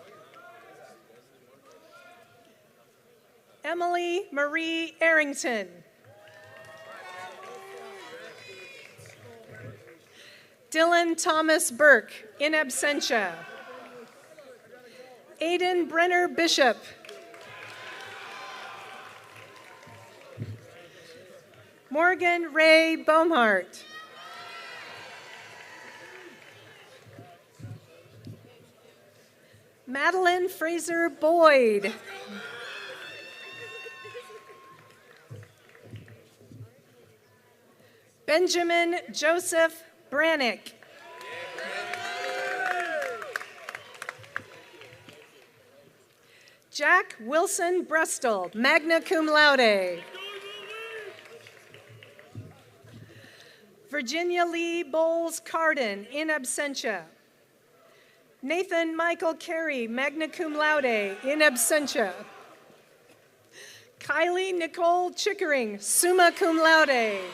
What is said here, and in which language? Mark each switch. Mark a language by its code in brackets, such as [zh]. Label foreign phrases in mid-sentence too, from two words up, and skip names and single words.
[en] Emily Marie Arrington. Dylan Thomas Burke, [la] in absentia. [en] Aiden Brenner Bishop. Morgan Ray Baumhart. Madeline Fraser Boyd. Benjamin Joseph Brannick. Jack Wilson Brestol, [la] magna cum laude. [en] Virginia Lee Bowles Carden, [la] in absentia. [en] Nathan Michael Carey, [la] magna cum laude, in absentia. [en] Kylie Nicole Chickering, [la] summa cum laude.